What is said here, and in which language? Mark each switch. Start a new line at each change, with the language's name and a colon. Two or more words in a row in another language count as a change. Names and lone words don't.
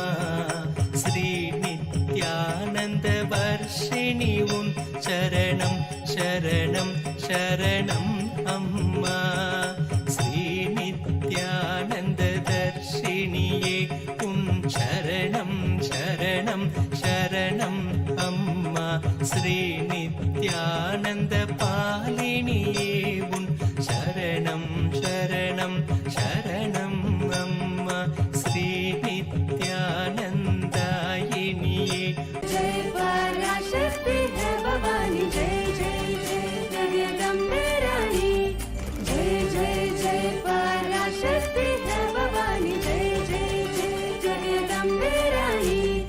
Tamil: ஸ்ரீ நித்யானந்த வர்ஷிணி உன் சரணம் சரணம் சரணம் அம்மா. ஸ்ரீ நித்யானந்த தர்ஷிணியே உன் சரணம் சரணம் சரணம் அம்மா. ஸ்ரீநித்யானந்த பாலினியே உன் சரணம் சரணம் சரணம் அம்மா ஸ்ரீநித்யானந்தாயினியே
Hindi: जय पराशक्ति है भवानी जय जय जय जगदम्बे रानी जय जय जय पराशक्ति है भवानी जय जय जय जगदम्बे रानी